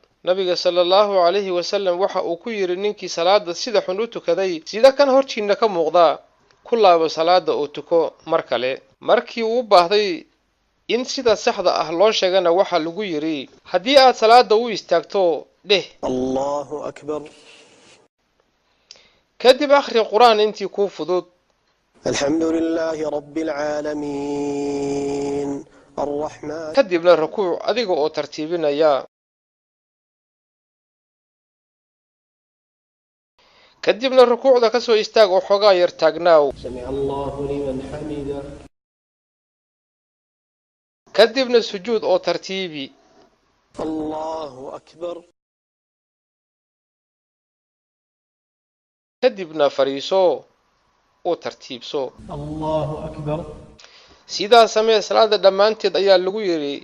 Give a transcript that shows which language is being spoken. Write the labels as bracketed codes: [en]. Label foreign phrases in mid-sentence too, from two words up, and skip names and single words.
[so] nabiga [ar] صلى الله عليه وسلم [so] waxa uu ku yiri ninkii salaada sida xun u tukaday sida kan hortiina ka muuqda ku laabo salaada oo tuko mar kale. markii uu baahday in sida saxda loo sheegana waxa lagu yiri haddii aad salaada u istaagto dheh [ar] الله أكبر. [so] kadib akhri quraan intii ku fudud. [ar] الحمد لله رب العالمين الرحمن. [so] kadibna rukuuc adiga oo tartiibinaya. kadibna rukuucda ka soo istaag oo xogaa yar taagnaaw. [ar] سمع الله لمن حمده. [so] kadibna sujuud oo tartiibi. [ar] الله أكبر. [so] kadibna fariiso oo tartiibso. [ar] الله أكبر. [so] sidaa samee salaada dhammaanteed ayaa lagu yiri.